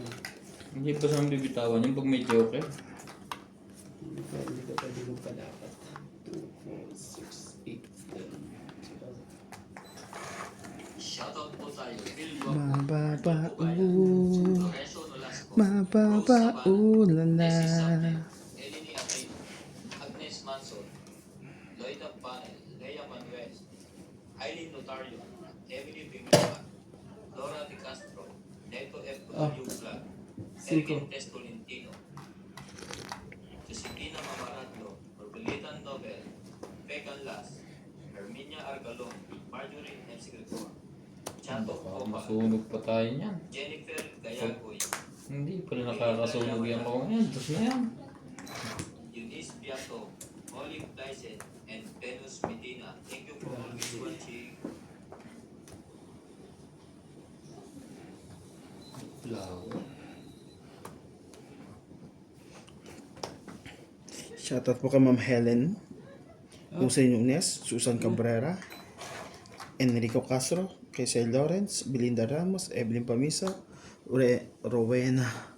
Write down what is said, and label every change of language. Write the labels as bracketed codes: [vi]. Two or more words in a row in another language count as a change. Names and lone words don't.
[tl] Hindi pa sa bibitawan yung pag may joker. hindi ko pwede kong palapat. 2, 4, 6, 8, 10. Shoutout po tayo. Phil Mababa Lorenzo Nolasco. mababa ulala. Eleni Aquino. Agnes Manson. Loida Panel. Lea Manuel. Eileen Notario. Emily Bimba. Laura De Castro. Neto F. Vlog. Cinco. Erwin Testolintino. Josefina Mamaradlo. Orgolitan Nobel. Pecan Las. Herminia Argalon. Marjorie M. Sigretor. Chato Baka Copa. masunog pa tayo niyan. Jennifer Gayagoy. Hindi pala nakakasunog yan ako ngayon. Tapos na yan. Eunice Piato. Olive Dyson. And Venus Medina. [en] Thank you for always watching. Flower. [tl] Shoutout po kay Ma'am Helen. Jose Nunes, Susan Cabrera, Enrico Castro, kay Sir Lawrence, Belinda Ramos, Evelyn Pamisa, Rowena.